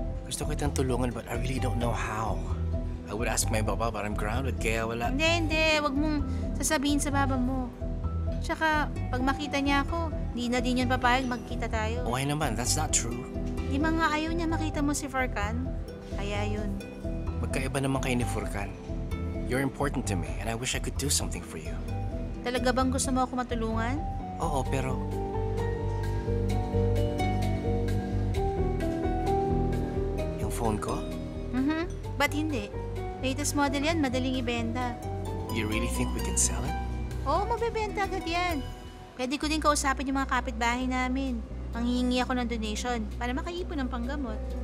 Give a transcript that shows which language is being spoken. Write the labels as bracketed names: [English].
[Filipino] Gusto ko itang tulungan [English] but I really don't know how. I would ask my baba but I'm grounded [Filipino] kaya wala. Hindi. Huwag mong sasabihin sa baba mo. Tsaka, pag makita niya ako, di na din yun papayag magkita tayo. [English] Why [Filipino] naman? [English] That's not true. [Filipino] Di ba nga ayaw niya makita mo si Furkan? Kaya yun. Magkaiba naman kayo ni Furkan. [English] You're important to me and I wish I could do something for you. [Filipino] Talaga bang gusto mo ako matulungan? Oo, pero... Yung phone ko? Ba't hindi? Latest model yan, madaling ibenta. [English] You really think we can sell it? [Filipino] Oo, mabebenta agad yan. Pwede ko din kausapin yung mga kapitbahay namin. Manghihingi ako ng donation para makaipon ng panggamot.